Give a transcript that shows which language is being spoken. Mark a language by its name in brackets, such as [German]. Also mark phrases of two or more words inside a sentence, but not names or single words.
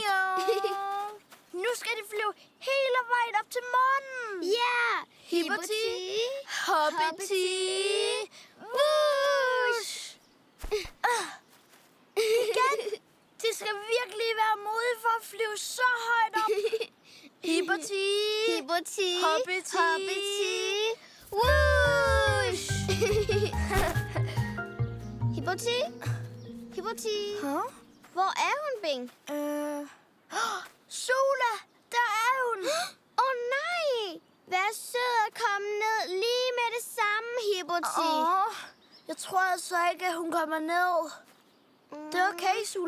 [Danish] Nu skal de flyve hele vejen op til månen. Ja. Hippoti. Hoppity. Whoosh! Igen. De skal virkelig være modige for at flyve så højt op. Hippoti. Hippoti. Hoppity. Hoppity. Whoosh! Hippoti. Hippoti. Huh? Hvor er hun, Bing? Sula, der er hun. Nej. Vær sød at komme ned lige med det samme, Hippoti. Jeg tror altså ikke, at hun kommer ned. Det er okay, Sula.